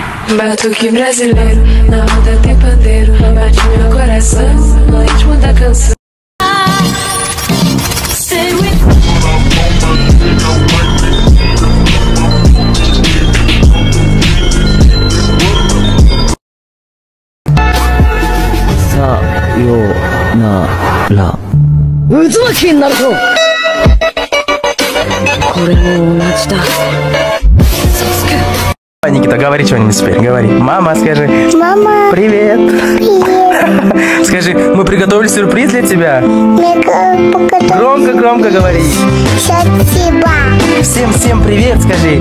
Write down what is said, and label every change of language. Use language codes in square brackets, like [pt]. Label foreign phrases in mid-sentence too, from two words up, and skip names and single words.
[pt] Batuque brasileiro, na roda tem pandeiro. Bate meu coração no ritmo da canção. [ja] Sayonara. Uzumakiになるぞ。これも同じだ。 [ru] Никита, говори что-нибудь теперь, говори. Мама, скажи. Мама. Привет. Привет. Скажи, мы приготовили сюрприз для тебя. Громко говори. Спасибо. Всем привет, скажи.